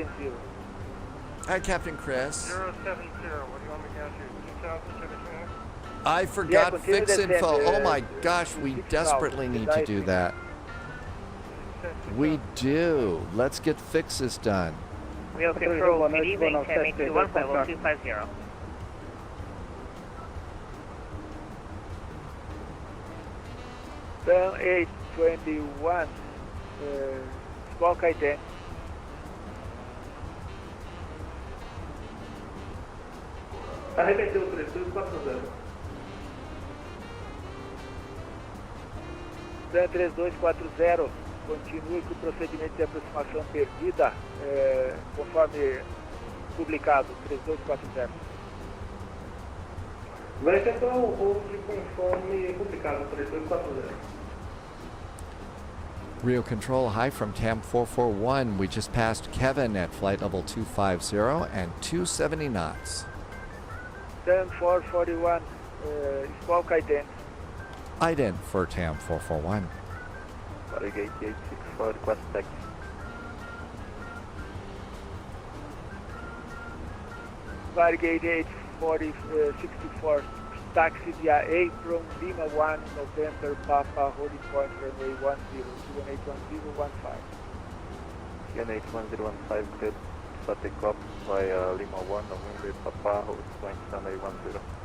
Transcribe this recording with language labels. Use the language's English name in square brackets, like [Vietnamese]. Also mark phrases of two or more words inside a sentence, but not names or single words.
[English] Hi, Captain Chris. 070. What do you want me to go to? 2,000 I forgot continue fix descent, info. Oh my gosh, we desperately need to do that. We do. Let's get fixes done. Rio Control, good evening. TAM 821, flight level 250. TAM 821, Squawk ID. [Portuguese] Arremeteu 3240. TAM 3240, continue com o procedimento de aproximação perdida, conforme publicado, 3240. Vai efetuar o voo conforme publicado, 3240. [English] Rio Control, hi from TAM 441. We just passed Kevin at flight level 250 and 270 knots. TAM 441, Squawk ident. Ident for TAM 441. Farigate 864, request taxi. Farigate 864, taxi via apron, Lima 1, November, Papa, holding point, runway 10, 2181015. 2181015, cleared for takeoff via Lima 1, November, Papa, holding point, runway 10.